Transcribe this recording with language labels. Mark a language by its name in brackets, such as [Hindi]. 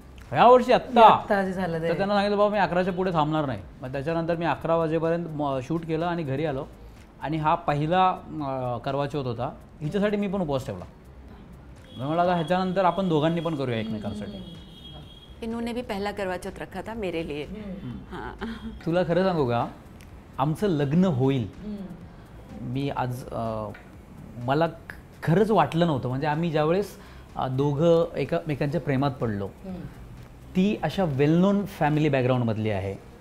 [Marathi] ह्या वर्षी आत्ता झालं तर त्यांना सांगितलं बाबा मी 11च्या पुढे थांबणार नाही. मग त्याच्यानंतर मी 11 वाजेपर्यंत शूट केलं आणि घरी आलो. आणि हा पहिला करवा चौथ होता, हिच्यासाठी मी पण उपवास ठेवला. मला ह्याच्यानंतर आपण दोघांनी पण करूया एकमेकांसाठी. [Hindi] इन्होंने भी पहला करवा चौथ रखा था मेरे लिए. हां, [Marathi] तुला खरं सांगू का, आमचं लग्न होईल मी आज मला खरंच वाटलं नव्हतं. म्हणजे आम्ही ज्यावेळेस दोघं एकमेकांच्या प्रेमात पडलो, ती अशा वेल नोन फॅमिली बॅकग्राऊंडमधली आहे.